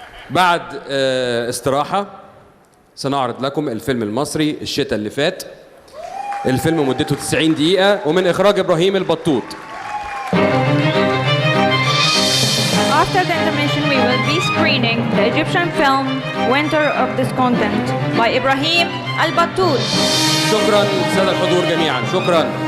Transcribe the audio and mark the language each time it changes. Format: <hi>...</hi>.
<ar>بعد استراحة سنعرض لكم الفيلم المصري الشتاء اللي فات. الفيلم مدته 90 دقيقة ومن إخراج إبراهيم البطوط.</ar> <en>After the intermission, we will be screening the Egyptian film Winter of Discontent by Ibrahim Al-Battout.</en> <ar>شكرا سادة الحضور جميعا. شكرا.</ar>